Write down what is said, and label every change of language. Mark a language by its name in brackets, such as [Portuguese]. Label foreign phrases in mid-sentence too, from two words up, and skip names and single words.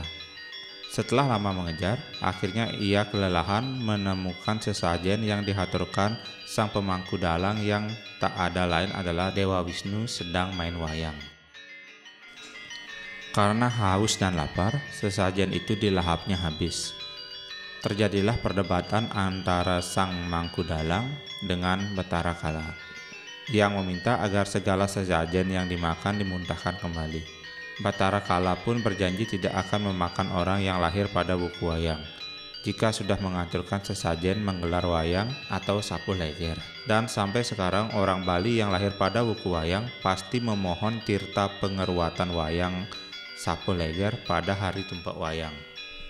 [Indonesian] Setelah lama mengejar, akhirnya ia kelelahan menemukan sesajen yang dihaturkan sang pemangku dalang yang tak ada lain adalah Dewa Wisnu sedang main wayang. Karena haus dan lapar, sesajen itu dilahapnya habis. Terjadilah perdebatan antara sang mangku dalang dengan Batara Kala, yang meminta agar segala sesajen yang dimakan dimuntahkan kembali. Batara Kala pun berjanji tidak akan memakan orang yang lahir pada buku wayang, jika sudah mengaturkan sesajen menggelar wayang atau sapu leger. Dan sampai sekarang orang Bali yang lahir pada buku wayang pasti memohon tirta pengeruatan wayang sapu leger pada hari Tumpek Wayang.